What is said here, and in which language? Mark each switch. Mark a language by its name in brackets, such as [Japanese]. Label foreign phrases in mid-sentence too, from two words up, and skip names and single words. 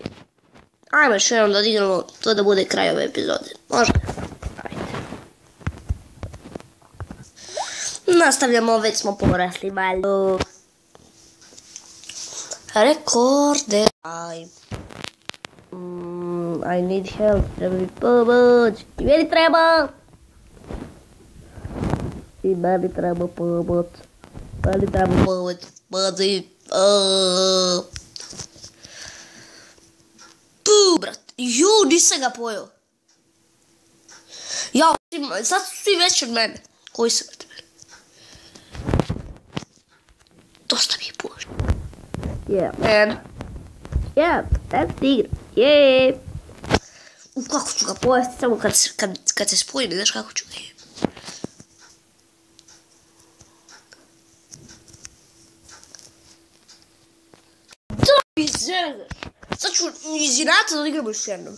[Serbian] Ajmo još jednom da odigramo to da bude kraj ove epizode. Može? Ajde. Nastavljamo, već smo porasli malo. [English] Rekorde. I need help. [Serbian] Treba mi pomoć. I meni treba. I meni treba pomoć. Meni treba pomoć. Mani. Tu, brat. Nisam ga pojeo. Ja, sad su svi veći od mene. Koji sam od mene? Dosta mi je pošto. [English] Yeah, man. Yeah, that's the igra. Yeah. [Serbian] Kako ću ga pojesti samo kad se spojim, znaš kako ću ga je. Da mi zezaš. Sad ću iz inata da igramo još jednom.